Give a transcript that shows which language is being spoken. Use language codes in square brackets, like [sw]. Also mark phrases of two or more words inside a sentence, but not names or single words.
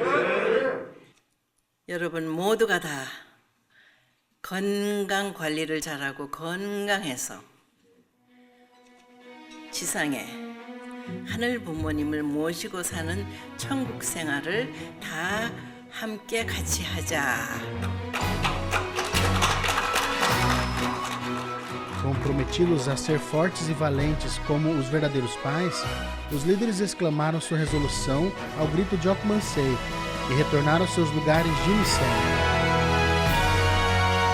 [ko] 여러분 모두가 다 건강 관리를 잘하고 건강해서 지상에 하늘 부모님을 모시고 사는 천국 생활을 다 함께 같이 하자. [pt] Comprometidos a ser fortes e valentes como os verdadeiros pais, os líderes exclamaram sua resolução ao grito de Okmansei e retornaram aos seus lugares de missão.